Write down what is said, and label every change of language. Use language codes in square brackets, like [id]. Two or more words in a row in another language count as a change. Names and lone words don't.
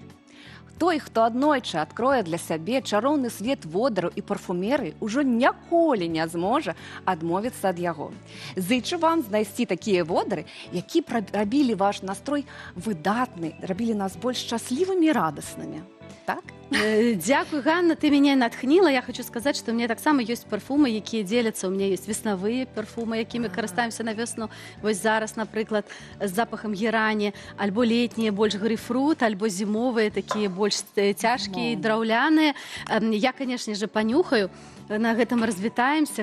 [be] Той, хто аднойчы адкрое для сябе чароўны свет водараў і парфумерыі, ужо ніколі не зможа адмовіцца ад яго. Зычу вам знайсці такія водары, які рабілі ваш настрой выдатны, рабілі нас больш шчаслівымі і радаснымі. так? Дякую, Ганна, [ru] ты меня натхніла. Я хочу сказать, что у меня [be] так само [ru] есть парфумы, [be] якія дзеляцца. [ru] У меня есть [be] веснавыя парфумы, якімі карыстаемся на весну. Вось зараз, напрыклад, з запахам герані, альбо летнія, больш грейпфрут, альбо зімовыя, такія больш цяжкія, драўляныя. [ru] Я, конечно же, понюхаю. [be] На гэтым развітаемся.